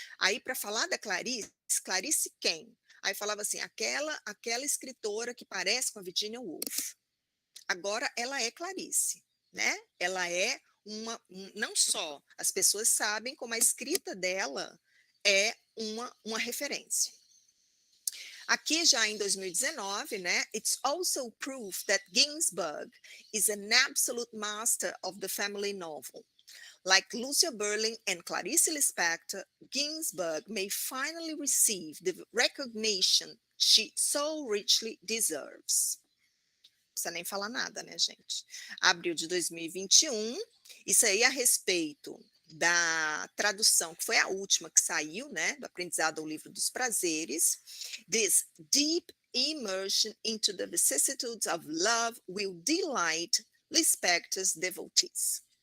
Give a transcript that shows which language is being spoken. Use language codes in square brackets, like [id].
[pt] Aí, para falar da Clarice, Clarice quem? Aí falava assim, aquela escritora que parece com a Virginia Woolf. Agora, ela é Clarice, né? Ela é não só as pessoas sabem, como a escrita dela é uma referência. Aqui já em 2019, né? [en] It's also proof that Ginsberg is an absolute master of the family novel. Like Lucia Berling and Clarice Lispector, Ginsberg may finally receive the recognition she so richly deserves. [pt] Não precisa nem falar nada, né, gente? Abril de 2021, isso aí a respeito da tradução, que foi a última que saiu, né, do Aprendizado ao Livro dos Prazeres, [en] this deep immersion into the vicissitudes of love will delight Lispector's devotees.